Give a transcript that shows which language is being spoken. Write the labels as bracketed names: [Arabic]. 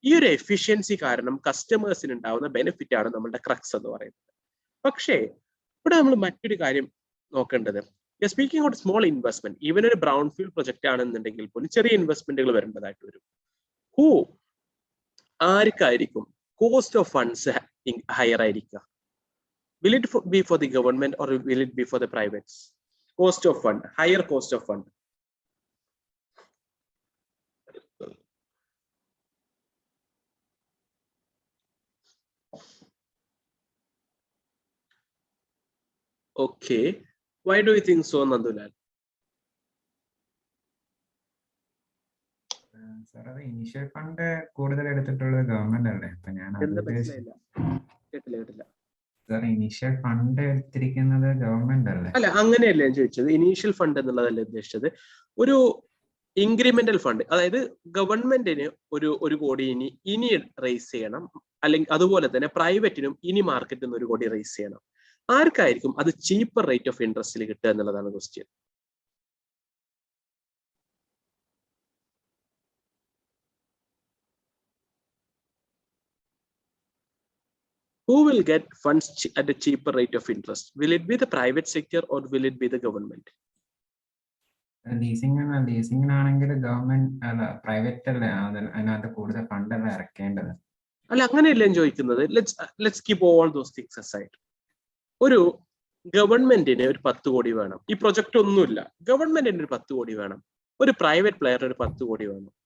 [Malayalam] ഈ ഒരു എഫിഷ്യൻസി കാരണം കസ്റ്റമേഴ്സിന് ഉണ്ടാവുന്ന ബെനിഫിറ്റ് ആണ് നമ്മുടെ ക്രക്സ് എന്ന് പറയുന്നത്. പക്ഷേ ഇവിടെ നമ്മൾ മറ്റൊരു കാര്യം നോക്കേണ്ടത്, [English] speaking out small investment, [Malayalam] even ഒരു ബ്രൗൺ ഫീൽഡ് പ്രൊജക്ട് ആണെന്നുണ്ടെങ്കിൽ പോലും ചെറിയ ഇൻവെസ്റ്റ്മെന്റുകൾ വരേണ്ടതായിട്ട് വരും. ആർക്കായിരിക്കും കോസ്റ്റ് ഓഫ് ഫണ്ട്സ് ഹയർ ആയിരിക്കുക? [English] Will it be for the government or will it be for the privates? Cost of fund, higher cost of fund. Okay, why do you think so, Nandulal? [Malayalam] Sir അത് initial fund കൂടുതൽ എടുത്തിട്ടുള്ളത് government അല്ലേ? അപ്പൊ ഞാൻ കേട്ടില്ല. Sir initial fund എടുത്തിരിക്കുന്നത് government അല്ലേ? അല്ല, അങ്ങനെയല്ല ഞാൻ ചോദിച്ചത്. ഇനീഷ്യൽ ഫണ്ട് എന്നുള്ളതല്ല ഉദ്ദേശിച്ചത്. ഒരു ഇൻക്രിമെന്റൽ ഫണ്ട്, അതായത് ഗവൺമെന്റിന് ഒരു കോടി ഇനി റേസ് ചെയ്യണം, അല്ലെങ്കിൽ അതുപോലെ തന്നെ പ്രൈവറ്റിനും ഇനി മാർക്കറ്റിൽ നിന്ന് 1 കോടി റേസ് ചെയ്യണം. ആർക്കായിരിക്കും അത് ചീപ്പർ റേറ്റ് ഓഫ് ഇൻട്രസ്റ്റിൽ കിട്ടുക എന്നുള്ളതാണ് question. [English] Who will get funds at a cheaper rate of interest? Will it be the private sector or will it be the government? [Malayalam] ലീസിംഗിനാണെങ്കിൽ government അല്ല, പ്രൈവറ്റ് അല്ലേ അതിനകത്ത് കൂടുതൽ ഫണ്ട് അല്ല ഇറക്കേണ്ടത്? അല്ല, അങ്ങനെയല്ല ഞാൻ ചോദിക്കുന്നത്. [English] Let's keep all those things aside. [Malayalam] ഒരു ഗവൺമെന്റിന് ഒരു 10 കോടി വേണം. ഈ പ്രൊജക്ട് ഒന്നുമില്ല, ഗവൺമെന്റിന് ഒരു 10 കോടി വേണം. ഒരു പ്രൈവറ്റ് പ്ലെയറിന് ഒരു 10 കോടി വേണം.